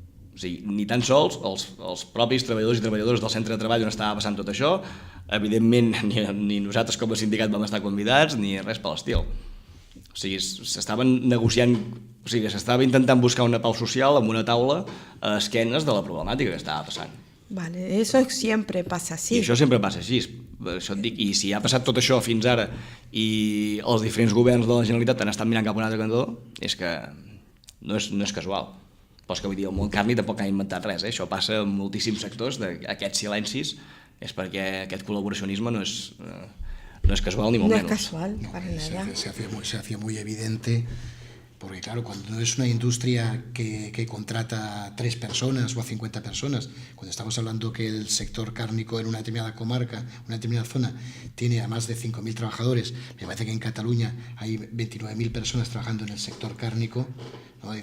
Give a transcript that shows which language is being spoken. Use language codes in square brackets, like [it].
[ca] O sigui, ni tan sols els propis treballadors i treballadores del centre de treball on estava passant tot això, evidentment ni nosaltres com a sindicat vam estar convidats, ni res per l'estil. O sigui, s'estaven negociant, o sigui, s'estava intentant buscar una pau social amb una taula a esquenes de la problemàtica que estava passant. [es] Vale, eso siempre pasa así. [ca] I això sempre passa així, això et dic, i si ha passat tot això fins ara i els diferents governs de la Generalitat han estat mirant cap a un altre cantó, és que no és casual. Però és que vull dir, el Montcàrnic tampoc ha inventat res, això passa en moltíssims sectors, aquests silencis, és perquè aquest col·laboracionisme no és casual ni molt menys. [es] No es casual, para nada. Se hacía muy evidente. Porque claro, cuando es una industria que contrata a 3 personas o a 50 personas, cuando estamos hablando que el sector cárnico en una determinada comarca, una determinada zona, tiene a más de 5.000 trabajadores, me parece que en Cataluña hay 29.000 personas trabajando en el sector cárnico, ¿no?